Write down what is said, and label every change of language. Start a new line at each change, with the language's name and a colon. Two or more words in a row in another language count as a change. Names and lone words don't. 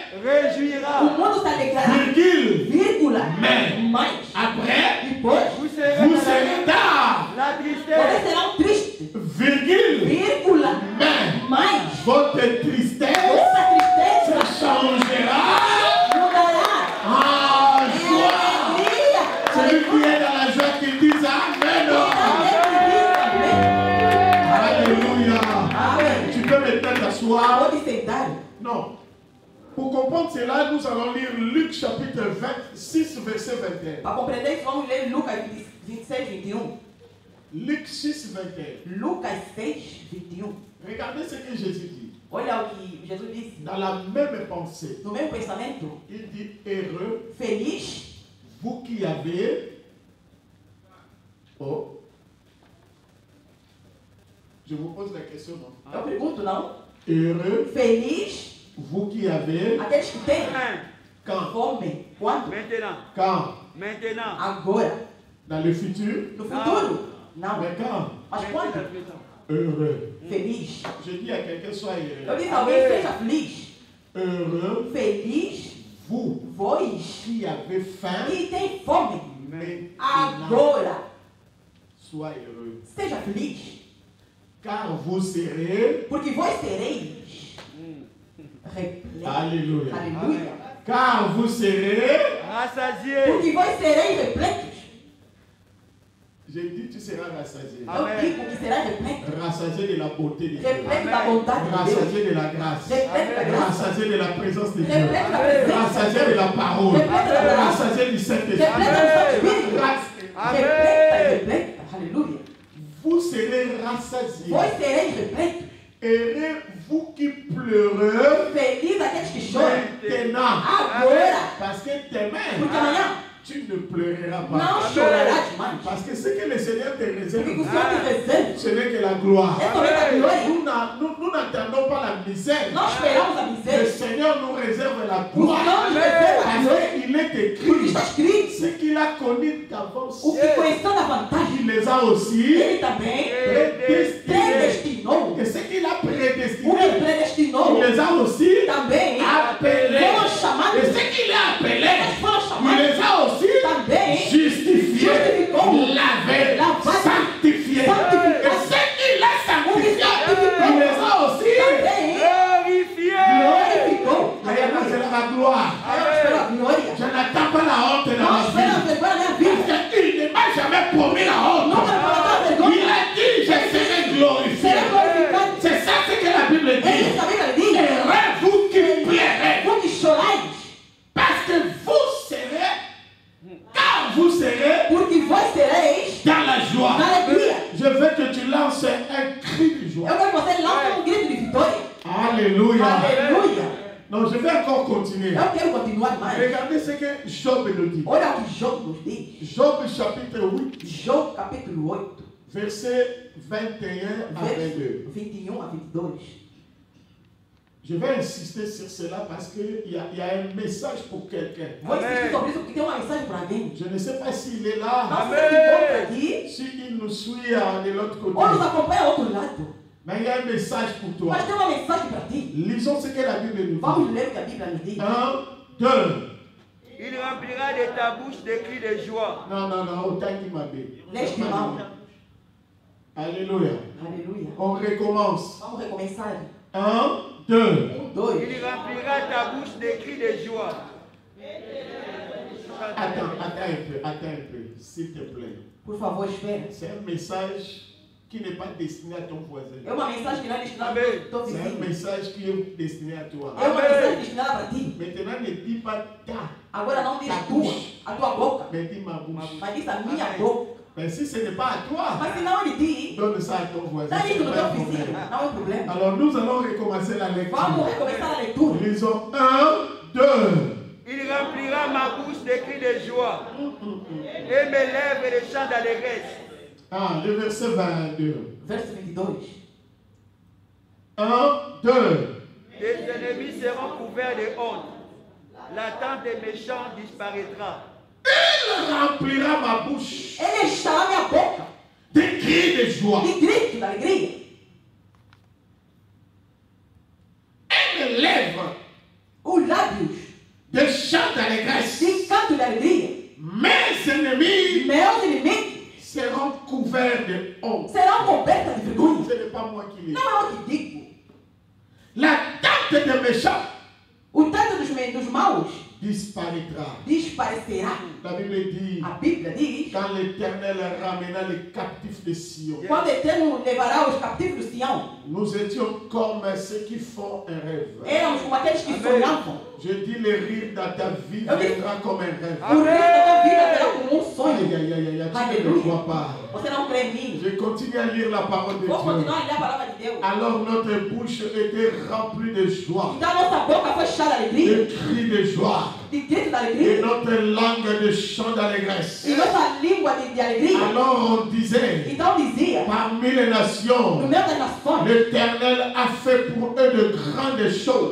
Portuguese: o
French: Réjouira.
Portuguese: mundo se alegrará,
French: virgule.
Portuguese: vírgula.
French: Mais.
Portuguese: Mas,
French: Après,
Portuguese: depois,
French: Vous serez vous dans la- serez tard, la
Portuguese: vocês
French: tristesse.
Portuguese: serão tristes,
French: virgule.
Portuguese: vírgula.
French: Mais.
Portuguese: Mas,
French: Votre tristesse
Portuguese: essa tristeza
French: se changera
Portuguese: mudará
French: en
Portuguese: em
French: joie.
Portuguese: alegria.
French: Celui qui est dans la joie, qui dise Amen.
Portuguese: Amém.
French: Alléluia.
Portuguese: Amém.
French: Tu peux maintenant t'asseoir.
Portuguese: Pode sentar.
French: comprendre cela, nous allons lire Luc chapitre 26, verset 21.
Portuguese: Para compreender isso, vamos ler Lucas 26, 21.
French: Luc 6, 21.
Portuguese: Lucas 6, 21.
French: Regardez ce que Jésus dit.
Portuguese: Olha o que Jesus disse.
French: Dans la même pensée,
Portuguese: No mesmo pensamento,
French: il dit heureux,
Portuguese: feliz,
French: vous qui avez. Oh. Je vous pose la question, non?
Portuguese: eu pergunto, não?
French: Heureux,
Portuguese: Feliz,
French: vous qui avez.
Portuguese: aqueles que têm
French: Quand?
Portuguese: fome. Quando?
French: Maintenant. Quand? Maintenant.
Portuguese: Agora.
French: Dans le futur?
Portuguese: No futuro? Não.
French: Mais quand?
Portuguese: Mas quando?
French: Heureux.
Portuguese: Feliz.
French: Je dis à quelqu'un, sois
Portuguese: Eu
French: heureux.
Portuguese: disse a alguém, seja feliz.
French: Heureux,
Portuguese: Feliz,
French: vous
Portuguese: vós
French: qui avez faim.
Portuguese: que tem fome.
French: Maintenant,
Portuguese: Agora.
French: sois heureux.
Portuguese: Seja feliz.
French: Car vous serez.
Portuguese: Porque vós sereis repletos.
French: Alléluia.
Portuguese: Aleluia.
French: Car vous serez. Rassasié.
Portuguese: Porque vós sereis repletos.
French: J'ai dit, tu seras rassasié.
Portuguese: Eu digo que será repleto.
French: Rassasié de la beauté de Dieu.
Portuguese: Repleto da bondade de Deus.
French: Rassasié de la grâce.
Portuguese: Repleto da graça.
French: Rassasié de la présence de Dieu.
Portuguese: Repleto da presença.
French: Rassasié de la parole.
Portuguese: Repleto da palavra.
French: Rassasié du Saint-Esprit.
Portuguese: Repleto do Santo Espírito.
French: Grâce.
Portuguese: Repleta, repleta. Aleluia.
French: Vous serez rassasiés.
Portuguese: Vós sereis repletos.
French: Heureux vous qui pleurez
Portuguese: Feliz aqueles que choram.
French: maintenant.
Portuguese: Agora.
French: Parce que demain,
Portuguese: Porque amanhã
French: tu ne pleureras
Portuguese: não
French: pas.
Portuguese: chorarás mais.
French: Parce que ce que le Seigneur te
Portuguese: Porque o
French: réserve,
Portuguese: Senhor te reserva.
French: ce n'est que la gloire.
Portuguese: É somente a glória.
French: Nous n'attendons pas la misère.
Portuguese: Não esperamos a
French: Le
Portuguese: miséria.
French: Seigneur nous réserve la
Portuguese: O
French: gloire.
Portuguese: Senhor nos reserva a
French: Parce
Portuguese: glória.
French: qu'il est
Portuguese: Porque
French: écrit,
Portuguese: está escrito.
French: ce qu'il a connu d'avance,
Portuguese: O que conheceu da vantagem,
French: il les a aussi
Portuguese: ele também
French: prédestinés.
Portuguese: predestinou.
French: Et ce qu'il a
Portuguese: O que
French: prédestiné,
Portuguese: predestinou
French: il les a aussi
Portuguese: também
French: appelés.
Portuguese: foram chamados.
French: Et ce qu'il a appelé,
Portuguese: Eles foram
French: il
Portuguese: chamados
French: les a aussi
Portuguese: também.
French: justifiés, lavés, sanctifiés. Et ce qu'il a sanctifié, il les a aussi
Portuguese: Também
French: Glorifié.
Portuguese: glorificou.
French: Maintenant, c'est la gloire.
Portuguese: Aí eu espero a glória.
French: Je n'attends pas la honte dans
Portuguese: Não
French: ma
Portuguese: espero a
French: vie.
Portuguese: vergonha na minha vida.
French: Parce qu'il ne m'a jamais promis la honte.
Portuguese: Nunca me colocar a
French: Il
Portuguese: vergonha.
French: a dit, je serai glorifié.
Portuguese: Será glorificado.
French: C'est ça ce que la Bible
Portuguese: É
French: dit.
Portuguese: isso a Bíblia diz.
French: Heureux vous qui pleurez.
Portuguese: Vou que chorais,
French: Parce que vous serez, car vous serez
Portuguese: porque vós sereis
French: dans la joie.
Portuguese: na alegria.
French: Je veux que tu lances un cri de joie.
Portuguese: Eu quero que você lance grito de vitória.
French: Alléluia.
Portuguese: Aleluia.
French: Non, je vais encore continuer.
Portuguese: Eu quero continuar mais.
French: Regardez ce que Job nous dit.
Portuguese: Olha o que Job nos diz.
French: Job chapitre 8,
Portuguese: Job capítulo 8,
French: versets 21 à 22.
Portuguese: verso 21 a 22.
French: Je vais insister sur cela parce qu'il y a un message pour quelqu'un.
Portuguese: Vou insistir sobre isso porque tem uma mensagem para alguém.
French: Je ne sais pas s'il est là,
Portuguese: Não sei se encontra aqui
French: s'il nous suit de l'autre
Portuguese: ou nos
French: côté.
Portuguese: acompanha ao outro lado.
French: Mais il y a un message pour toi.
Portuguese: Mas tem uma mensagem para ti.
French: Lisons ce que la Bible nous dit.
Portuguese: Vamos ler o que a Bíblia nos diz.
French: 1, 2. Il remplira de ta bouche des cris de joie. Non, non, non, autant qu'il m'a dit.
Portuguese: Neste mal.
French: Alléluia.
Portuguese: Aleluia.
French: On recommence.
Portuguese: Vamos recomeçar.
French: 1, 2. 2. Il remplira ta bouche des cris de joie. Attends un peu, s'il te plaît.
Portuguese: Por favor, espera.
French: C'est un message qui n'est pas destiné à ton voisin.
Portuguese: É uma mensagem que não é destinada Amém. ao teu
French: C'est un
Portuguese: vizinho.
French: message qui est destiné à toi.
Portuguese: É uma mensagem destinada para ti.
French: Maintenant, ne dis pas ta,
Portuguese: Agora não diz
French: Ta
Portuguese: tua,
French: bouche.
Portuguese: a tua boca,
French: mais dis ma bouche.
Portuguese: mas diz a minha boca.
French: Mais si ce n'est pas à toi,
Portuguese: Mas se não ele diz,
French: donne ça à ton voisin.
Portuguese: dá
French: C'est
Portuguese: isso no
French: pas
Portuguese: teu
French: un
Portuguese: vizinho.
French: problème.
Portuguese: Não é um problema.
French: Alors, nous allons recommencer la
Portuguese: Vamos
French: lecture.
Portuguese: recomeçar a leitura.
French: Lisons 1, 2. Il remplira ma bouche des cris de joie. Et mes lèvres de chants d'allégresse. Ah, le verset 22.
Portuguese: Verso 22.
French: 1, 2. Tes ennemis seront couverts de honte. La tente des méchants disparaîtra. Il remplira ma bouche
Portuguese: Ele encherá minha boca
French: de cris de joie.
Portuguese: de grito, de alegria.
French: Et mes lèvres
Portuguese: Os lábios
French: de chants d'allégresse.
Portuguese: de canto de alegria.
French: Mes ennemis
Portuguese: Meus inimigos
French: seront couverts de honte.
Portuguese: serão cobertos de vergonha.
French: Ce n'est pas moi qui l'ai dit.
Portuguese: Não é o que digo.
French: La tente des méchants
Portuguese: O tanto dos maus
French: disparaîtra.
Portuguese: desaparecerá.
French: La Bible dit,
Portuguese: A Bíblia diz,
French: quand l'Éternel ramena les captifs de Sion,
Portuguese: quando o Eterno levará os captivos do Sião,
French: nous étions comme ceux qui font un rêve.
Portuguese: éramos como aqueles que sonhavam.
French: Je dis le rire dans ta vie viendra comme un rêve.
Portuguese: O rir da tua vida será como um sonho.
French: Aïe, aïe, aïe, aïe, tu ne le vois pas.
Portuguese: Você não crê em mim.
French: Je continue à lire la parole de
Portuguese: Vou
French: Dieu.
Portuguese: continuar a ler a palavra de Deus.
French: Alors notre bouche était remplie de joie,
Portuguese: Então nossa boca foi cheia de alegria,
French: de cris de joie,
Portuguese: de grito da
French: et
Portuguese: alegria,
French: notre langue de chant d'allégresse.
Portuguese: e nossa língua de alegria.
French: Alors on disait,
Portuguese: Então dizia,
French: parmi les
Portuguese: no
French: nations,
Portuguese: meio das nações,
French: l'Éternel a fait pour eux de grandes choses.